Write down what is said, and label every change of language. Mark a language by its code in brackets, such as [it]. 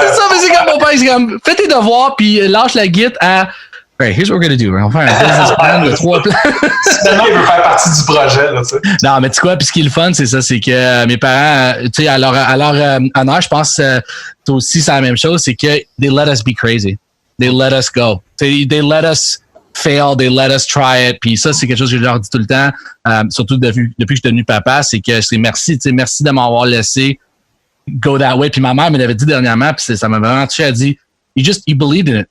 [fr] C'est ça, mais c'est comme mon père, c'est comme fais tes devoirs puis lâche la guitare à [en] right, here's what we're gonna do. [fr] On va faire un business plan de 3 plans. Finalement, il veut faire partie du projet, là, tu sais. Non, mais tu sais quoi, puis ce qui est le fun, c'est ça, c'est que mes parents, tu sais, à leur honneur, je pense toi aussi c'est la même chose, c'est que [en] they let us be crazy. They let us go. They let us fail, they let us try it. [fr] Puis ça, c'est quelque chose que je leur dis tout le temps, surtout depuis que je suis devenu papa, c'est que c'est merci, tu sais, merci de m'avoir laissé [en] go that way. [fr] Puis ma mère me l'avait dit dernièrement, puis ça m'a vraiment touché, elle a dit, [en] you believed in it.